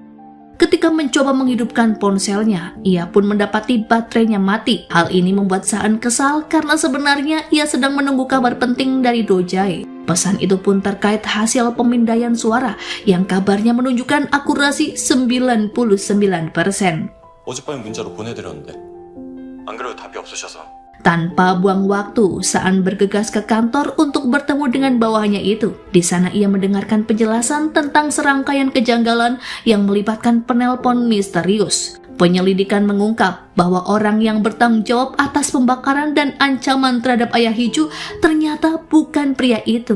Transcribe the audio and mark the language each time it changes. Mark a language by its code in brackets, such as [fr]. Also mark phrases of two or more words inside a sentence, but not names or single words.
[id] Ketika mencoba menghidupkan ponselnya, ia pun mendapati baterainya mati. Hal ini membuat Saan kesal karena sebenarnya ia sedang menunggu kabar penting dari Do Jae. Pesan itu pun terkait hasil pemindaian suara yang kabarnya menunjukkan akurasi 99%. [ko] 어젯밤에 문자로 보내드렸는데 안 그래도 답이 없으셔서. [id] Tanpa buang waktu, Saan bergegas ke kantor untuk bertemu dengan bawahannya itu. Di sana ia mendengarkan penjelasan tentang serangkaian kejanggalan yang melibatkan penelpon misterius. Penyelidikan mengungkap bahwa orang yang bertanggung jawab atas pembakaran dan ancaman terhadap ayah Hee-ju ternyata bukan pria itu.